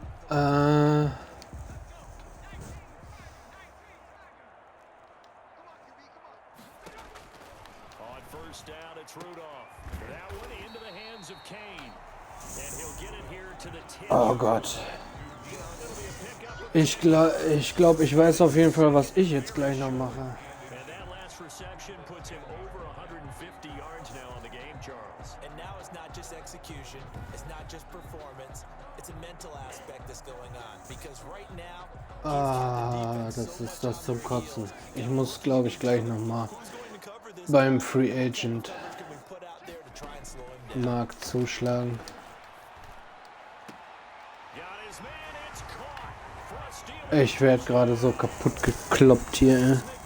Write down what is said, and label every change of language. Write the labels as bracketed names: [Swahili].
[English] On first down, it's Rudolph. That one into the hands of Kane. And he'll get it here to the 10. [German] Oh Gott. Ich glaube, ich weiß auf jeden Fall, was ich jetzt gleich noch mache. [English] And that last reception puts him over 150 yards now on the game, Charles. And now it's not just execution, it's not just performance, it's a mental aspect that's going on. Because right now, [German] das ist das zum Kotzen. Ich muss, glaube ich, gleich noch mal beim Free Agent Markt zuschlagen. Ich werde gerade so kaputt gekloppt hier.